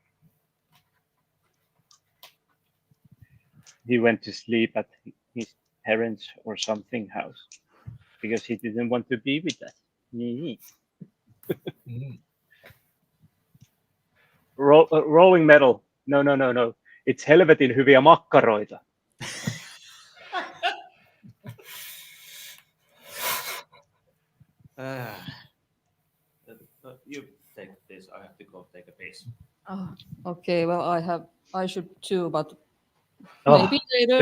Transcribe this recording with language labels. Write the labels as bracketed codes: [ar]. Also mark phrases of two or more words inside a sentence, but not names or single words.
[en] He went to sleep at his parents' or something house because he didn't want to be with us. Rolling metal. No. [fi] It's helvetin hyviä makkaroita. [en] You take this. I have to go take a piss. Okay, well, I should too, but Maybe later.